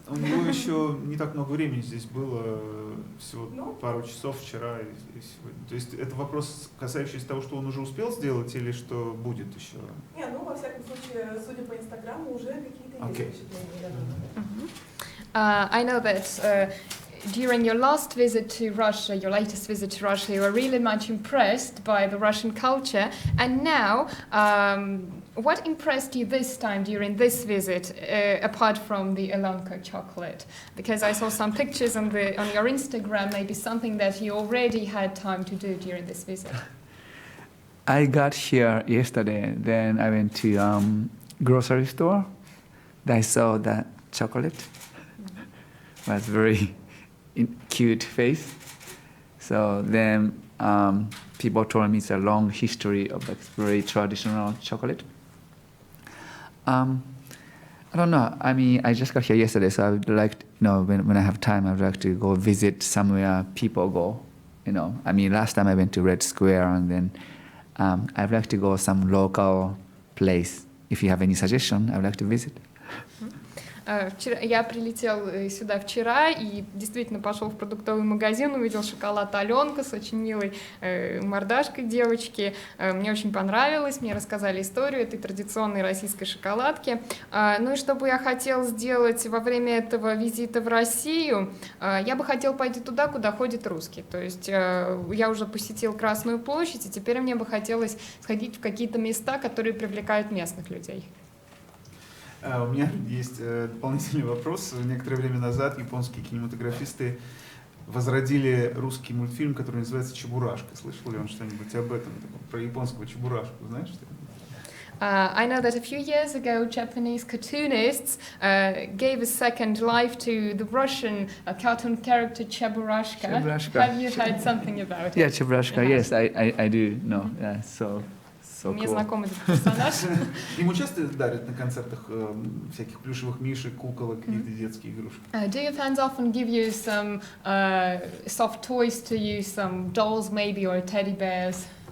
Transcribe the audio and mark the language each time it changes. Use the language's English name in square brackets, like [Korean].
[Russian] У него еще не так много времени здесь было, всего пару часов вчера и сегодня. То есть это вопрос, касающийся того, что он уже успел сделать или что будет еще? Не, во всяком случае, судя по Инстаграму, уже какие-то есть впечатления, я думаю. [English] I know that during your last visit to Russia, your latest visit to Russia, you were really much impressed by the Russian culture. And now, what impressed you this time during this visit, apart from the Alenka chocolate? Because I saw some pictures on your Instagram, maybe something that you already had time to do during this visit. I got here yesterday, then I went to grocery store. I saw that chocolate. Was very cute face. So then people told me it's a long history of like very traditional chocolate. I don't know. I mean, I just got here yesterday, so I would like, when I have time, I would like to go visit somewhere people go. I mean, last time I went to Red Square, and then I'd like to go some local place. If you have any suggestion, I would like to visit. [Russian] Я прилетел сюда вчера и действительно пошел в продуктовый магазин, увидел шоколад Аленка с очень милой мордашкой девочки. Мне очень понравилось, мне рассказали историю этой традиционной российской шоколадки. Ну и что бы я хотел сделать во время этого визита в Россию, я бы хотел пойти туда, куда ходят русские. То есть я уже посетил Красную площадь, и теперь мне бы хотелось сходить в какие-то места, которые привлекают местных людей. У меня есть дополнительный вопрос. Некоторое время назад японские кинематографисты возродили русский мультфильм, который называется «Чебурашка». Слышал ли он что-нибудь об этом? Про японского Чебурашку, знаешь что-нибудь? [English] I know that a few years ago, Japanese cartoonists gave a second life to the Russian cartoon character Cheburashka. Have you heard something about it? Yeah, Cheburashka, yes, I do know. Yeah, so [Russian] Мне знаком этот персонаж. Ему часто дарят на концертах всяких плюшевых мишек, куколок, какие-то детские игрушки? [English] Do your fans often give you some soft toys to use, some dolls maybe, or teddy bears?